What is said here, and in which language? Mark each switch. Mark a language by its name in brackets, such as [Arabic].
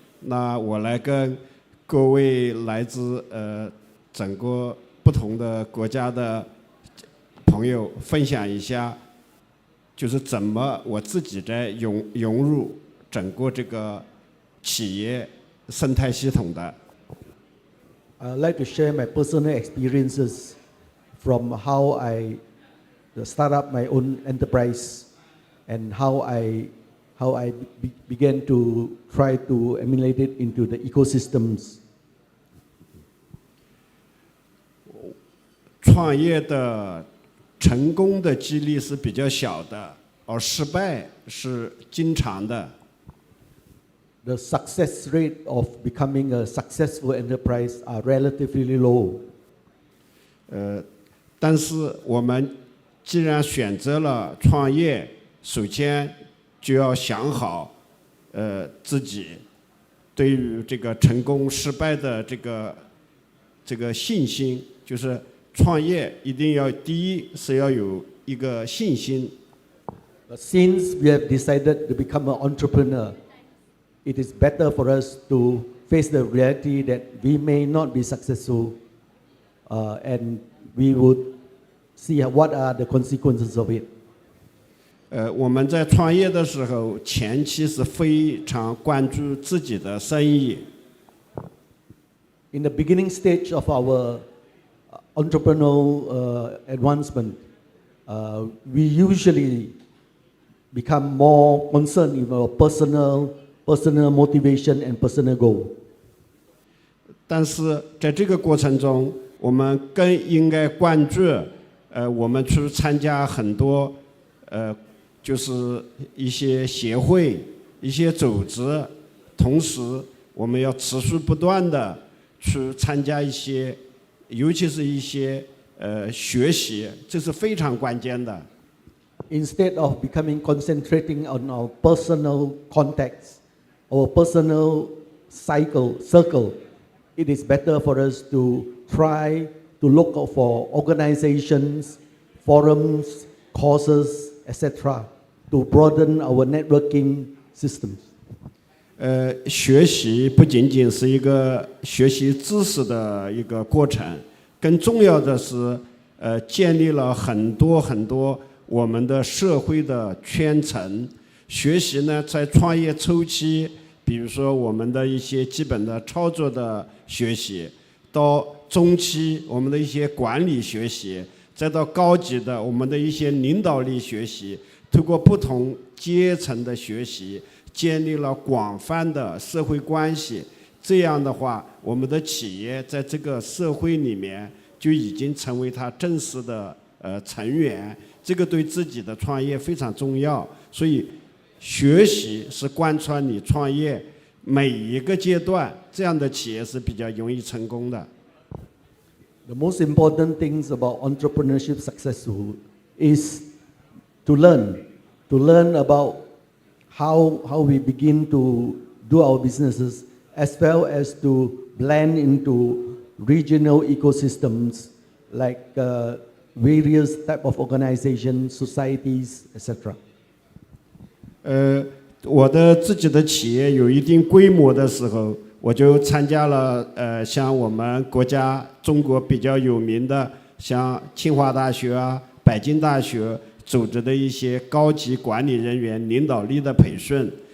[Chinese] 那我来跟各位来自整个不同的国家的朋友分享一下，就是怎么我自己在融入整个这个企业生态系统的。 [English] I'd like to share my personal experiences from how I start up my own enterprise and how I began to try to emulate it into the ecosystems. [Chinese] 创业的成功的几率是比较小的，而失败是经常的。 [English] The success rate of becoming a successful enterprise are relatively low. [Chinese] 但是我们既然选择了创业，首先就要想好，自己对于这个成功失败的这个信心，就是创业一定要第一是要有一个信心。 [English] Since we have decided to become an entrepreneur, it is better for us to face the reality that we may not be successful, and we would see what are the consequences of it. [Chinese] 我们在创业的时候，前期是非常关注自己的生意。 [English] In the beginning stage of our entrepreneurial advancement, we usually become more concerned with our personal motivation and personal goal. [Chinese] 但是在这个过程中，我们更应该关注，我们去参加很多，就是一些协会、一些组织，同时我们要持续不断的去参加一些，尤其是一些学习，这是非常关键的。 [English] Instead of concentrating on our personal contacts, our personal circle, it is better for us to try to look for organizations, forums, courses, etc., to broaden our networking systems. [Chinese] 学习不仅仅是一个学习知识的一个过程，更重要的是，建立了很多我们的社会的圈层。学习呢，在创业初期，比如说我们的一些基本的操作的学习，到中期我们的一些管理学习，再到高级的我们的一些领导力学习，通过不同阶层的学习，建立了广泛的社会关系。这样的话，我们的企业在这个社会里面就已经成为它正式的成员。这个对自己的创业非常重要，所以学习是贯穿你创业每一个阶段，这样的企业是比较容易成功的。 [English] The most important things about entrepreneurship successful is to learn about how we begin to do our businesses, as well as to blend into regional ecosystems like various type of organizations, societies, etc. [Chinese] 我的自己的企业有一定规模的时候，我就参加了像我们国家中国比较有名的，像清华大学啊、北京大学组织的一些高级管理人员领导力的培训。